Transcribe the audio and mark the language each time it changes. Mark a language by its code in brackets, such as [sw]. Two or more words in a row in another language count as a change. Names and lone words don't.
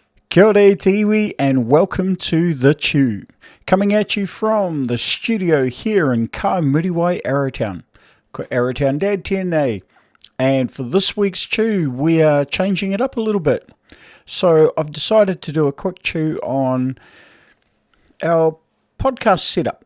[mi] Kia ora te iwi [en] and welcome to The Chew, coming at you from the studio here in Kaimuriwai, Arrowtown. [mi] Ko Arrowtown Dad tēnei. [en] And for this week's chew, we are changing it up a little bit. So I've decided to do a quick chew on our podcast setup.